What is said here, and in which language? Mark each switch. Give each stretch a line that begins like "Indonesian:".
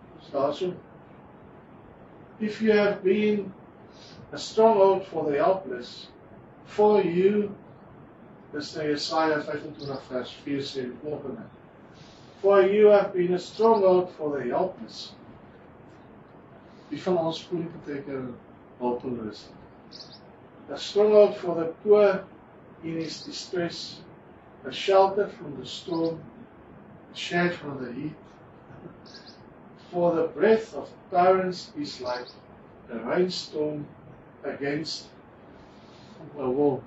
English: So, if you have been a stronghold for the helpless, for you,
Afrikaans: dis nou Jesaja 25 vers 4 sê die volgende.
English: For you have been a stronghold for the helpless.
Afrikaans: Wie van ons voel nie beteken hulpeloos?
English: A stronghold for the poor in his distress, a shelter from the storm, a shade from the heat. For the breath of tyrants is like a rainstorm against a wall.